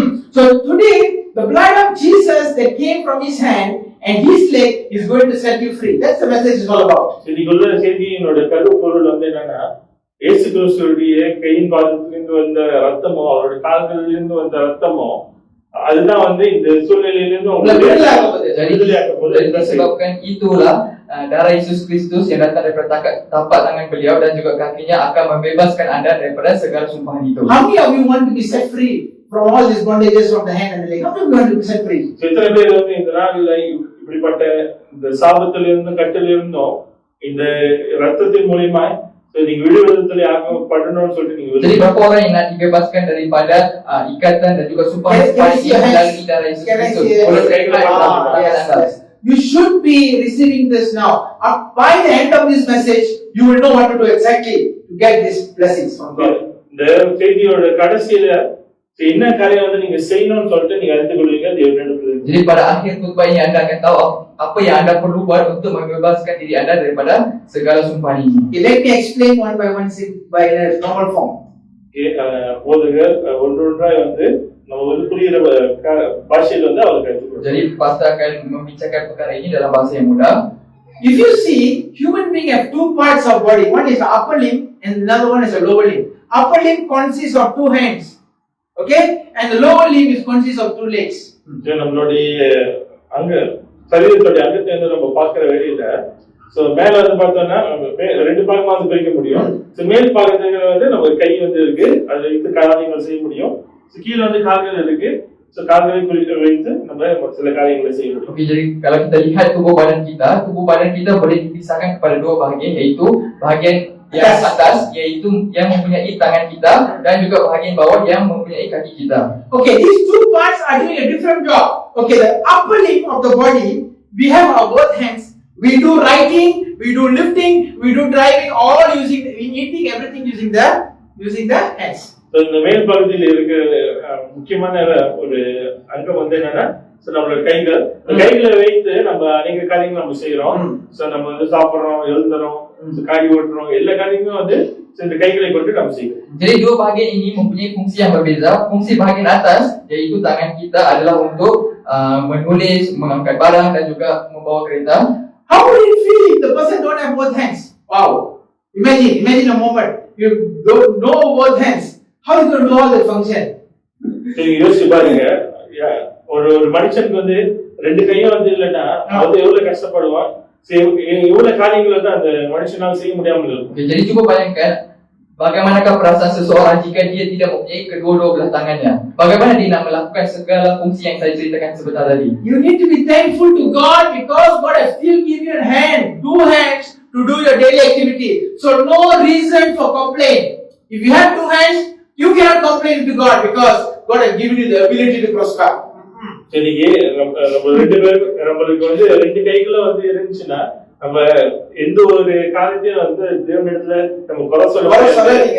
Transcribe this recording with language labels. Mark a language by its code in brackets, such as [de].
[en] So today, the blood of Jesus that came from his hand and his leg is going to set you free. That's the message is all about. [ta] இன்னைக்குள்ள செய்தியினோட கருப்பொருள் வந்து என்னன்னா, இயேசு கிறிஸ்துவுடைய கையின் பாதத்திலிருந்து வந்த ரத்தமோ அவருடைய கால்களிலிருந்து வந்த ரத்தமோ அதுதான் வந்து இந்த சூழ்நிலையிலிருந்து [ms] Jadi disebabkan itulah darah Yesus Kristus yang datang daripada tapak tangan beliau dan juga kakinya akan membebaskan anda daripada segala sumpahan itu. [en] How many of you want to be set free from all these bondages from the hand and the leg? How many of you want to be set free? [ta] எத்தனை பேர் வந்து இந்த நாளில் இப்படிப்பட்ட இந்த சாபத்திலிருந்தும் கட்டிலிருந்தும் இந்த ரத்தத்தின் மூலியமா நீங்க விடுதலை ஆகப்படணும்னு சொல்லிட்டு நீங்க [ms] Jadi berapa orang yang nak dibebaskan daripada ikatan dan juga sumpah yang melalui darah Yesus Kristus? [en] Yes. You should be receiving this now. By the end of this message, you will know what to do exactly to get these blessings from God. [ta] இந்த செய்தியோட கடைசியில என்ன காரியம் வந்து நீங்க செய்யணும்னு சொல்லிட்டு நீங்க அறிந்து கொள்வீங்க தேவனிடத்துல. [ms] Jadi pada akhir khutbah ini anda akan tahu apa yang anda perlu buat untuk membebaskan diri anda daripada segala sumpahan ini. [en] Okay, let me explain one by one by a normal form. [ta] போதகர் ஒன்றொன்றாய் வந்து நம்ம வந்து புரியுற பாஷையில வந்து அவருக்கு கற்றுக். [ms] Jadi pastor akan membicarakan perkara ini dalam bahasa yang mudah. [en] If you see, human being have two parts of body. One is the upper limb and another one is the lower limb. Upper limb consists of two hands. Okay? And the lower limb is consists of two legs. [ta] நம்மளுடைய அங்க சரீரத்தோட அங்கத்தை வந்து நம்ம பார்க்கிற வேலையில so மேல வந்து பார்த்தோம்னா ரெண்டு பாகமா வந்து பிரிக்க முடியும். சோ மேல் பாகத்துல வந்து நம்ம கை வந்து இருக்கு, அதுல இருந்து காரியங்கள் செய்ய முடியும். சோ கீழ வந்து கால்கள் இருக்கு. சோ கால்களை வைத்து நம்ம சில காரியங்களை செய்ய முடியும். [ms] Okey, jadi kalau kita lihat tubuh badan kita boleh dipisahkan kepada dua bahagian, iaitu bahagian yang atas iaitu yang mempunyai tangan kita dan juga bahagian bawah yang mempunyai kaki kita. [en] Okay, these two parts are doing a different job. Okay, the upper limb of the body, we have our both hands. We do writing, we do lifting, we do driving, all using, eating, everything using the hands. [ta] So இந்த மேல் பகுதியில் இருக்கிற முக்கியமான ஒரு அங்கம் வந்து என்னன்னா நம்மளோட கைகளை வைத்து நம்ம அநேக காரியங்கள் நம்ம செய்யறோம். சோ நம்ம வந்து சாப்பிடுறோம், எழுதுறோம், காடி ஓட்டுறோம், எல்லா காரியங்களும் வந்து இந்த கைகளை கொண்டு நம்ம செய்யறோம். [ms] Jadi dua bahagian ini mempunyai fungsi yang berbeza. Fungsi bahagian atas iaitu tangan kita adalah untuk menulis, mengangkat barang dan juga membawa kereta. [en] How will it feel if the person don't have both hands? Wow! Imagine a moment. You don't know both hands. How is going to do all the function? [ta] நீங்க யோசிச்சு பாருங்க, ஒரு மனுஷனுக்கு வந்து ரெண்டு கையும் வந்து இல்லைன்னா அது எவ்வளவு கஷ்டப்படுவான், எவ்வளவு காரியங்கள் வந்து அந்த மனுஷனால் செய்ய முடியாமல் இருக்கும். [ms] Jadi cuba bayangkan bagaimanakah perasaan seseorang jika dia tidak mempunyai kedua-dua belah tangannya. Bagaimana dia nak melakukan segala fungsi yang saya ceritakan sebentar tadi. [en] You need to be thankful to God because God has still given you a hand, two hands to do your daily activity. So no reason for complaint. If you have two hands, you cannot complain to God because God has given you the ability to prosper. [ta] சரி, நம்ம ரெண்டு பேரும் நம்மளுக்கு வந்து ரெண்டு கைகளும் வந்து இருந்துச்சுன்னா நம்ம எந்த ஒரு காரியத்தையும் வந்து தேவனிடத்துல நம்ம குறை சொல்லக்கூடாது.